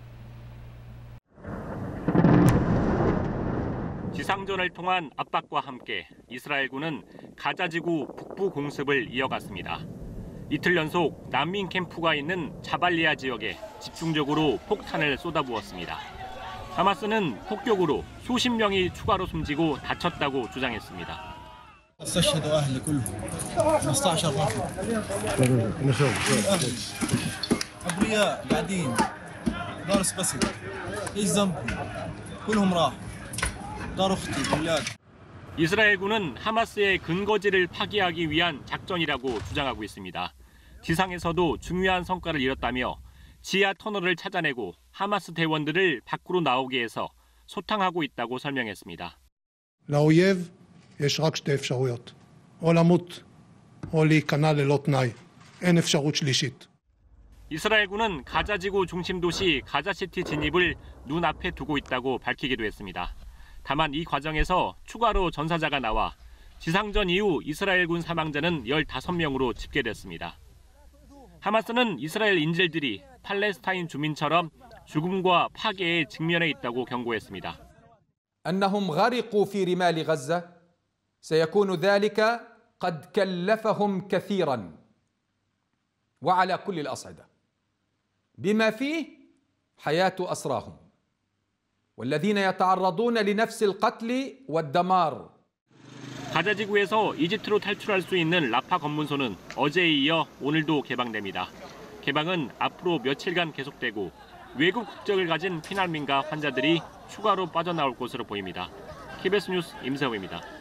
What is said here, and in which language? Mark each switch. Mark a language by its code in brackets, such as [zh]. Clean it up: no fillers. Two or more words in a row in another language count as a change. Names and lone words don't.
[ko] 지상전을 통한 압박과 함께 이스라엘군은 가자지구 북부 공습을 이어갔습니다. 이틀 연속 난민 캠프가 있는 자발리아 지역에 집중적으로 폭탄을 쏟아부었습니다. 하마스는 폭격으로 수십 명이 추가로 숨지고 다쳤다고 주장했습니다. [ar] استشهدوا اهلي كلهم 15 رفح ابرياء قاعدين دارس بس ايش ذنبهم كلهم راح دار اختي اولاد [ko] 이스라엘군은 하마스의 근거지를 파기하기 위한 작전이라고 주장하고 있습니다. 지상에서도 중요한 성과를 이뤘다며 지하 터널을 찾아내고 하마스 대원들을 밖으로 나오게 해서 소탕하고 있다고 설명했습니다. [he] לאויב יש רק שתי אפשרויות, או למות או להיכנע ללא תנאי. אין אפשרות שלישית. [ko] 이스라엘군은 가자지구 중심 도시 가자시티 진입을 눈앞에 두고 있다고 밝히기도 했습니다. 다만 이 과정에서 추가로 전사자가 나와 지상전 이후 이스라엘군 사망자는 15명으로 집계됐습니다. 하마스는 이스라엘 인질들이 팔레스타인 주민처럼 죽음과 파괴에 직면해 있다고 경고했습니다. [ar] أنهم غرقوا في رمال غزة سيكون ذلك قد كلفهم كثيرا وعلى كل الأصعدة بما فيه حياة أسراهم والذين يتعرضون لنفس القتل والدمار. [ko] 가자지구에서 이집트로 탈출할 수 있는 라파 검문소는 어제에 이어 오늘도 개방됩니다. 개방은 앞으로 며칠간 계속되고 외국 국적을 가진 피난민과 환자들이 추가로 빠져나올 것으로 보입니다. KBS 뉴스 임세호입니다.